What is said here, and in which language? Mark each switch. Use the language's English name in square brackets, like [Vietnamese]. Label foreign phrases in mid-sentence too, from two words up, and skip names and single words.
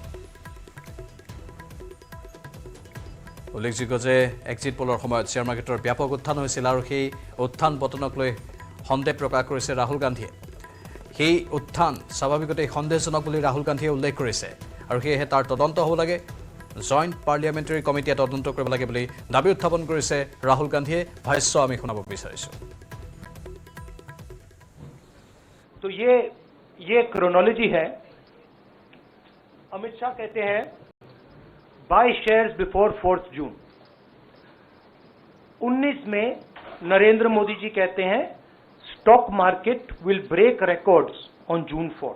[Assamese] উল্লেখযোগ্য যে [English] exit poll [Assamese] সময়ত [English] share market [Assamese] ব্যাপক উত্থান হৈছিল, আৰু সেই উত্থান পতনক লৈ সন্দেহ প্ৰকাশ কৰিছে ৰাহুল গান্ধীয়ে। সেই উত্থান স্বাভাৱিকতে সন্দেহজনক বুলি ৰাহুল গান্ধীয়ে উল্লেখ কৰিছে, আৰু সেয়েহে তাৰ তদন্ত হ'ব লাগে। [English] Joint Parliamentary Committee [Assamese] তদন্ত কৰিব লাগে বুলি দাবী উত্থাপন কৰিছে ৰাহুল গান্ধীয়ে। ভাষ্য আমি শুনাব বিচাৰিছোঁ। [Hindi] तो ये क्रोनोलॉजी है। अमित शाह कहते हैं [English] buy shares before [Hindi] 4 जून। 19 में नरेंद्र मोदी जी कहते हैं [English] stock market will break records on June 4.